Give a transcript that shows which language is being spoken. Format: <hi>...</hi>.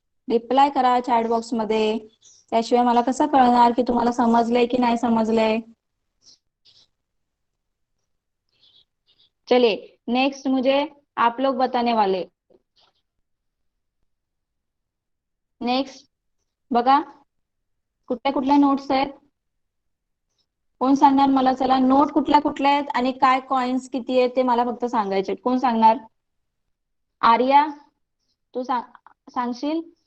<mr>Reply करा chat box मध्ये, त्याशिवाय मला कसं कळणार की तुम्हाला समजलंय की नाही समजलंय?</mr> <hi>चलिए नेक्स्ट मुझे आप लोग बताने वाले।</hi> <mr>नेक्स्ट बघा कुठल्या कुठल्या नोट्स आहेत, कोण सांगणार मला? चला नोट कुठल्या कुठल्या आहेत आणि काय कॉइन्स किती आहेत ते मला फक्त सांगायचे। कोण सांगणार? आर्या तू सांगशील?</mr>